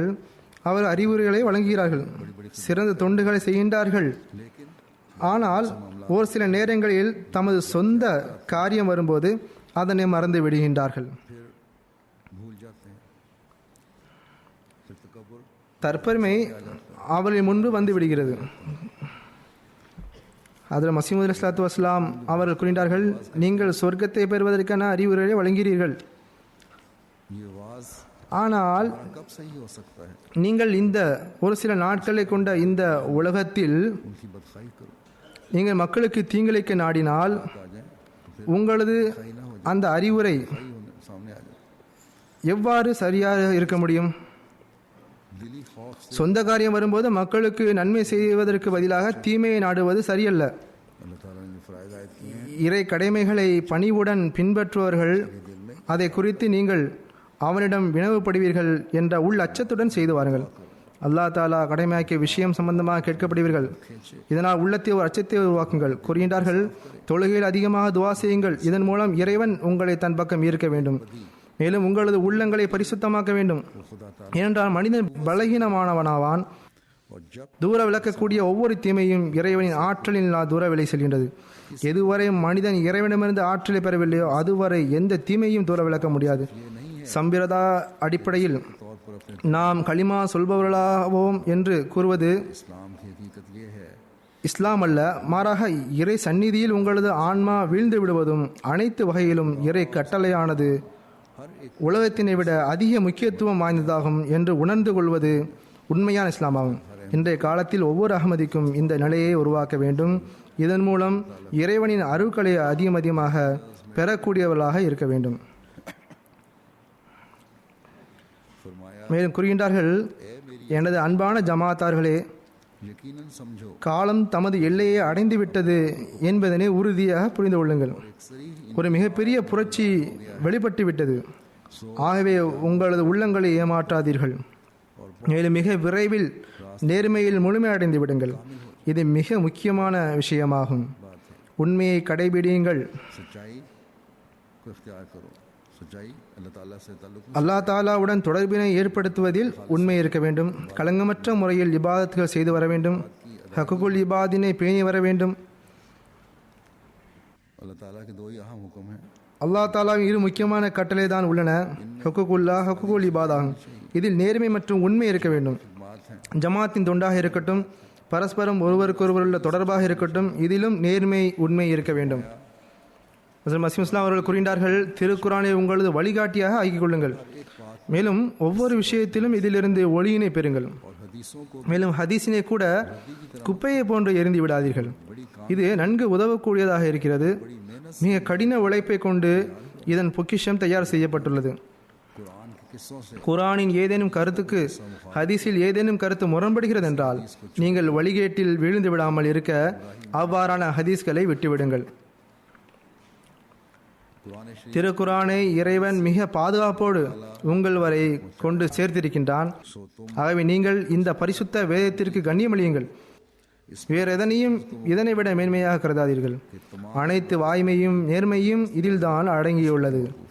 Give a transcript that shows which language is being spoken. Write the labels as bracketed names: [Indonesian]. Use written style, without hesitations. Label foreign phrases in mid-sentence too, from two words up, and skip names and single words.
[Tamil] அவர் அறிவுரைகளை வழங்குகிறார்கள், சிறந்த தொண்டுகளை செய்கின்றார்கள். ஆனால் ஒரு சில நேரங்களில் தமது சொந்த காரியம் வரும்போது அதனை மறந்து விடுகின்றார்கள். [Urdu] بھول جاتے ہیں۔ پھر تکبر [Tamil] தற்பெருமை அவரின் முன்பு வந்து விடுகிறது. அதில் மசீமது [Arabic] عليه الصلاة والسلام [Tamil] அவர்கள் கூறினார்கள், நீங்கள் சொர்க்கத்தை பெறுவதற்கான அறிவுரையை வழங்கிறீர்கள். [Urdu] یہ آواز [Tamil] ஆனால் [Urdu] کب صحیح ہو سکتا ہے? [Tamil] நீங்கள் இந்த ஒரு சில நாட்களை கொண்ட இந்த உலகத்தில் [Urdu] ان کی بدخائی کرو, [Tamil] நீங்கள் மக்களுக்கு தீங்கிழைக்க நாடினால் [Urdu] آ جائے تو پھر [Tamil] உங்களது அந்த அறிவுரை [Urdu] صحیح ہونے سامنے آ جائے. [Tamil] எவ்வாறு சரியாக இருக்க முடியும்? [Urdu] دلی خوف سے [Tamil] சொந்த காரியம் வரும்போது மக்களுக்கு நன்மை செய்வதற்கு பதிலாக தீமையை நாடுவது சரியல்ல. [Urdu] اللہ تعالیٰ نے جو فرائض عائد کیے ہیں, [Tamil] இறை கடமைகளை பணிவுடன் பின்பற்றுவர்கள் அதை குறித்து நீங்கள் அவனிடம் வினவுப்படுவீர்கள் என்ற உள் அச்சத்துடன் செய்து வாருங்கள். அல்லாஹ் தாலா கடமையாக்கிய விஷயம் சம்பந்தமாக கேட்கப்படுவீர்கள். இதனால் உள்ளத்தை ஒரு அச்சத்தை உருவாக்குங்கள். கூறுகின்றார்கள், தொழுகையில் அதிகமாக துவா செய்யுங்கள். இதன் மூலம் இறைவன் உங்களை தன் பக்கம் ஈர்க்க வேண்டும். மேலும் உங்களது உள்ளங்களை பரிசுத்தமாக்க வேண்டும். ஏனென்றால் மனிதன் பலகீனமானவனாவான். [Urdu] اور جب [Tamil] தூர விளக்கக்கூடிய ஒவ்வொரு தீமையும் இறைவனின் ஆற்றலில் தூர விலை செல்கின்றது. எதுவரை மனிதன் இறைவனிடமிருந்து ஆற்றலை பெறவில்லையோ அதுவரை எந்த தீமையும் தூர விளக்க முடியாது. சம்பிரதா அடிப்படையில் [Urdu] طور پر اپنے [Tamil] நாம் களிமா சொல்பவர்களாவோம் என்று கூறுவது [Urdu] اسلام کی حقیقت یہ ہے, [Tamil] இஸ்லாம் அல்ல, மாறாக இறை சந்நிதியில் உங்களது ஆன்மா வீழ்ந்து விடுவதும் அனைத்து வகையிலும் இறை கட்டளையானது [Urdu] ہر ایک [Tamil] உலகத்தினை விட அதிக முக்கியத்துவம் வாய்ந்ததாகும் என்று உணர்ந்து கொள்வது உண்மையான இஸ்லாமாகும். இன்றைய காலத்தில் ஒவ்வொரு அகமதிக்கும் இந்த நிலையை உருவாக்க வேண்டும். இதன் மூலம் இறைவனின் அருட்களை அதிகமாக பெறக்கூடியவர்களாக இருக்க வேண்டும். [Urdu] فرمایا, [Tamil] மேலும் கூறுகின்றார்கள், எனது அன்பான ஜமாத்தார்களே, [Urdu] یقیناً سمجھو [Tamil] காலம் தமது எல்லையை அடைந்து விட்டது என்பதனை உறுதியாக புரிந்து கொள்ளுங்கள். ஒரு மிகப்பெரிய புரட்சி வெளிப்பட்டு விட்டது. ஆகவே உங்களது உள்ளங்களை ஏமாற்றாதீர்கள். மேலும் மிக விரைவில் நேர்மையில் முழுமை அடைந்து விடுங்கள். இது மிக முக்கியமான விஷயமாகும். உண்மையை கடைபிடியுங்கள். [Urdu] سچائی کو اختیار کرو. سچائی اللہ تعالیٰ سے تعلق [Tamil] அல்லாஹ் தாலாவுடன் தொடர்பினை ஏற்படுத்துவதில் உண்மை இருக்க வேண்டும். களங்கமற்ற முறையில் இபாதத்துகள் செய்து வர வேண்டும். ஹக்குகுல் இபாதினை பேணி வர வேண்டும். [Urdu] اللہ تعالیٰ کے دو ہی اہم حکم ہیں, [Tamil] அல்லாஹ் தாலாவின் இரு முக்கியமான கட்டளை தான் உள்ளன, ஹக்குகுல்லா, ஹக்குகுல் இபாதாகும். இதில் நேர்மை மற்றும் உண்மை இருக்க வேண்டும். [Urdu] بات ہے [Tamil] ஜமாத்தின் தொண்டாக இருக்கட்டும், பரஸ்பரம் ஒருவருக்கொருவர் உள்ள தொடர்பாக இருக்கட்டும், இதிலும் நேர்மை உண்மை இருக்க வேண்டும். ஹஸரத் மஸீஹ் இஸ்லாம் அவர்கள் கூறினார்கள், திருக்குரானை உங்களது வழிகாட்டியாக ஆக்கிக் கொள்ளுங்கள். மேலும் ஒவ்வொரு விஷயத்திலும் இதிலிருந்து ஒளியினை பெறுங்கள். [Urdu] اور حدیثوں کو [Tamil] மேலும் ஹதீஸினை கூட குப்பையை போன்று எரிந்து விடாதீர்கள். இது நன்கு உதவக்கூடியதாக இருக்கிறது. மிக கடின உழைப்பை கொண்டு இதன் பொக்கிஷம் தயார் செய்யப்பட்டுள்ளது. [Urdu] قرآن کے قصوں سے [Tamil] குரானின் ஏதேனும் கருத்துக்கு ஹதீஸில் ஏதேனும் கருத்து முரண்படுகிறது என்றால் நீங்கள் வழிகேட்டில் விழுந்து விடாமல் இருக்க அவ்வாறான ஹதீஸ்களை விட்டுவிடுங்கள். [Urdu] قرآن شریف [Tamil] திருக்குரானை இறைவன் மிக பாதுகாப்போடு உங்கள் வரை கொண்டு சேர்த்திருக்கின்றான். ஆகவே நீங்கள் இந்த பரிசுத்த வேதத்திற்கு கண்ணியமளியுங்கள். வேறு எதனையும் இதனை விட மேன்மையாக கருதாதீர்கள். அனைத்து வாய்மையும் நேர்மையும் இதில்தான் அடங்கியுள்ளது.